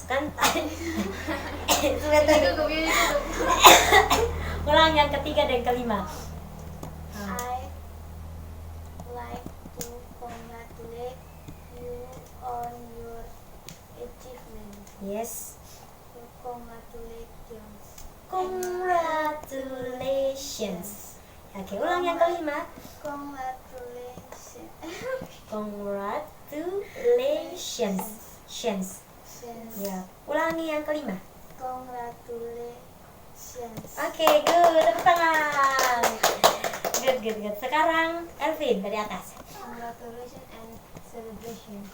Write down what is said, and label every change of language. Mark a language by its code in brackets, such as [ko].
[id] Kan ulang yang ketiga dan kelima. [en] I like to congratulate you on your achievement. Yes. Congratulations. [id] Congratulations. Oke, ulang yang kelima. [en] Congratulations. Congratulations. Shens. [id] Ya, ulangi yang kelima. [en] Congratulations. Oke, good. Tepuk tangan. Good. [id] Sekarang Elvin dari atas. [en] Congratulations and celebration.